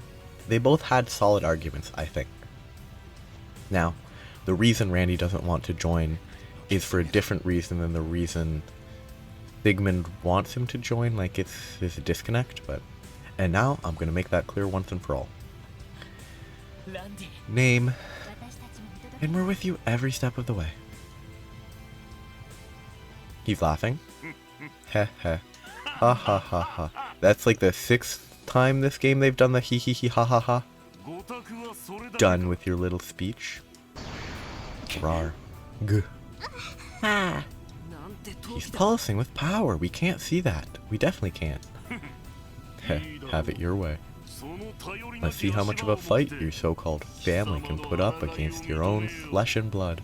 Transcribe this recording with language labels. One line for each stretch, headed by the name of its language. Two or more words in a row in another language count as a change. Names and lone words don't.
English: They both had solid arguments, I think. Now, the reason Randy doesn't want to join is for a different reason than the reason Sigmund wants him to join, like there's a disconnect, but... And now, I'm going to make that clear once and for all. Name. And we're with you every step of the way. He's laughing. Heh heh. Ha ha ha ha. That's like the 6th time this game they've done the hee hee hee ha ha ha. Done with your little speech. Rar. G. He's pulsing with power. We can't see that. We definitely can't. Heh, have it your way. Let's see how much of a fight your so-called family can put up against your own flesh and blood.